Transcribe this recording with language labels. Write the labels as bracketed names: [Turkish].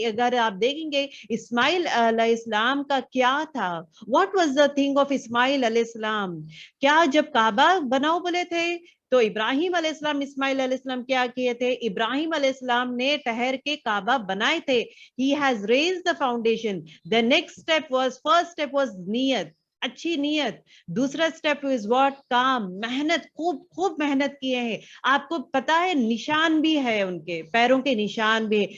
[Urdu] اگر آپ دیکھیں گے اسماعیل علیہ السلام کا کیا تھا, [English] what was the thing of [Urdu] اسماعیل علیہ السلام, کیا جب کعبہ بناؤ بولے تھے تو ابراہیم علیہ السلام, اسماعیل علیہ السلام کیا کیے تھے, ابراہیم علیہ السلام نے ٹھہر کے کعبہ بنائے تھے. [English] He has raised the foundation. The next step was, first step was [Urdu] نیت, اچھی نیت. دوسرا اسٹیپ [English] is what, [Urdu] کام, محنت, خوب محنت کیے ہیں. آپ کو پتا ہے نشان بھی ہے, ان کے پیروں کے نشان بھی.